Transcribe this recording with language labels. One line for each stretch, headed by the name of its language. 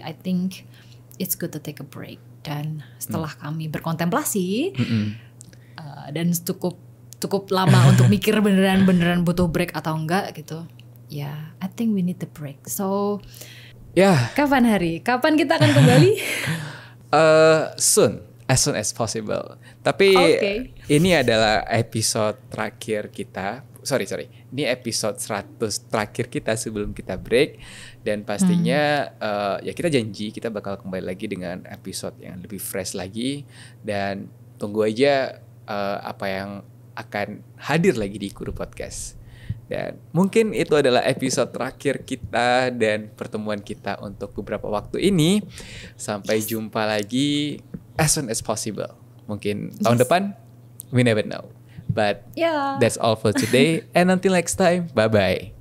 English: I think it's good to take a break.
Indonesian: Dan setelah kami berkontemplasi dan cukup lama untuk mikir beneran butuh break atau enggak gitu.
English: Ya, I think we need the break.
Indonesian: So kapan Hari? Kapan kita akan kembali?
English: Soon. As soon as possible.
Indonesian: Tapi ini adalah episode terakhir kita. Sorry. Ini episode 100 terakhir kita sebelum kita break. Dan pastinya ya kita janji kita bakal kembali lagi dengan episode yang lebih fresh lagi. Dan tunggu aja apa yang akan hadir lagi di Kuru Podcast. Dan mungkin itu adalah episode terakhir kita dan pertemuan kita untuk beberapa waktu ini.
English: Sampai jumpa lagi as soon as possible. Mungkin tahun depan, we never know. But that's all for today. And until next time, bye-bye.